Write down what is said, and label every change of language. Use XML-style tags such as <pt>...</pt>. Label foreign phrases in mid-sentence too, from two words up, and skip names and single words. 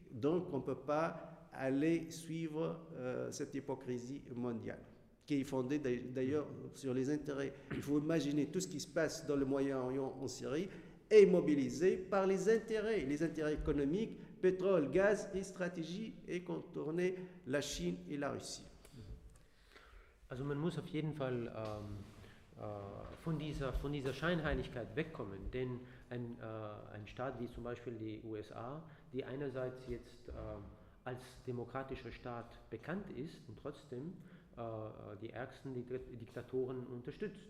<fr>Donc, on ne peut pas aller suivre cette hypocrisie mondiale, qui est fondée d'ailleurs sur les intérêts. Il faut imaginer tout ce qui se passe dans le Moyen-Orient, en Syrie, est mobilisé par les intérêts économiques, pétrole, gaz et stratégie, et contourner la Chine et la Russie.</fr> <de>Also man muss auf jeden Fall von dieser Scheinheiligkeit wegkommen, denn ein Staat wie zum Beispiel die USA, die einerseits jetzt als demokratischer Staat bekannt ist und trotzdem die ärgsten Diktatoren unterstützt.</de>